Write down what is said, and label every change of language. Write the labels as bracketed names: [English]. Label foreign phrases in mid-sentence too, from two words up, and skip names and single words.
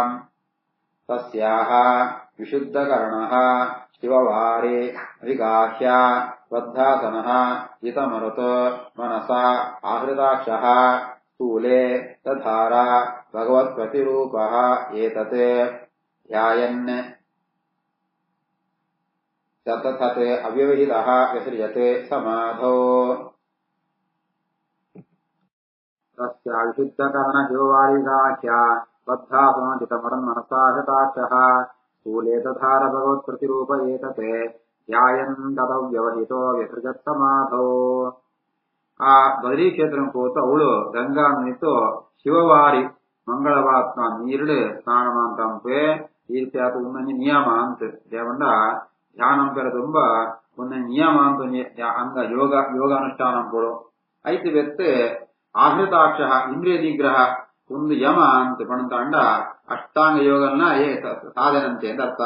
[Sanskrit] ತಸ್ಯಾಃ ವಿಶುದ್ಧಕರ್ಣಃ ಶಿವವಾರೆ ವಿಗಾಹ್ಯ ಬದ್ಧಾಸನಃ ಜಿತಮರುತ್ ಮನಸಾ ಆಹೃತಾಕ್ಷಃ ಸ್ಥೂಲೆ ತಧಾರ ಭಗವತ್ಪ್ರತಿರೂಪಃ ಏತತ್ ಧ್ಯಾಯನ್ ತತಥತ್ ಅವ್ಯವಹಿತಃ ವಿಸೃಜತೆ ಸಮಾಧೋ. ತಸ್ಯ ವಿಶುದ್ಧಕರ್ಣ ಶಿವವಾರಿಗಾಖ್ಯ ಬದ್ಧಾಸನ ಜಿತಮರನ್ ಮನಸಾಹೃತಾಕ್ಷಃ ಸ್ಥೂಲೆ ತಧಾರ ಭಗವತ್ಪ್ರತಿರೂಪ ಏತತ್ ಧ್ಯಾಯನ್ ತದವ್ಯವಹಿತೋ ವಿಸೃಜತ್ ಸಮಾಧೋ. [Tulu] ಆ ಬದರಿ ಕ್ಷೇತ್ರ ಹೋತು ಅವಳು ಗಂಗಾ ನಿಂತು ಶಿವವಾರಿ ಮಂಗಳವಾತ್ಮ ನೀರುಡು ಸ್ನಾನ ಮಾಂತಂಪೆ ಈ ರೀತಿ ಆತ ಒಂದೊಂದು ನಿಯಮ ಅಂತ ದೇವಂಡ ಧ್ಯಾನ ಪೆರ ತುಂಬಾ ಒಂದೊಂದು ನಿಯಮ ಅಂತ ಅಂಗ ಯೋಗಾನುಷ್ಠಾನ ಕೊಡು ಐತಿ ಬೆತ್ತು ಆಹೃತಾಕ್ಷ ಇಂದ್ರಿಯ ನಿಗ್ರಹ ಒಂದು ಯಮ ಅಂತ ಪಣಂತಾಂಡ ಅಷ್ಟಾಂಗ ಯೋಗನ ಸಾಧನಂತೆ ಅಂತ ಅರ್ಥ.